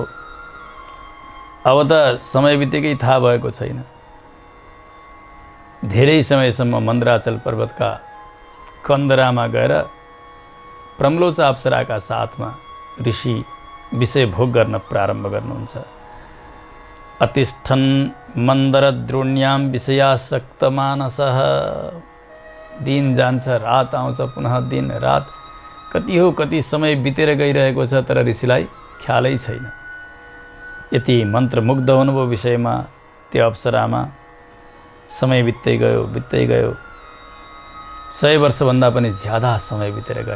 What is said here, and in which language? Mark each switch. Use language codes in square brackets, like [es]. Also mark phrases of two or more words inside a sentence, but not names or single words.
[ne] अब त समय बितेकै थाहा भएको छैन। धेरै समयसम्म मन्द्राचल पर्वतका कन्दरामा गएर प्रम्लोचा अप्सराका साथमा ऋषि विषय भोग गर्न प्रारम्भ गर्नुहुन्छ। [sa] अतिष्ठन् मन्दरद्रोण्यां विषयासक्त मानसः। [ne] दिन जान्छ, रात आउँछ, पुनः दिन रात। कति हो कति समय बितेर गइरहेको छ, तर ऋषिलाई ख्यालै छैन। यति मन्त्रमुग्ध हुनुभयो विषयमा, त्यो अप्सरामा। समय बित्दै गयो, बित्दै गयो। 100 वर्षभन्दा पनि ज्यादा समय बितेर गयो।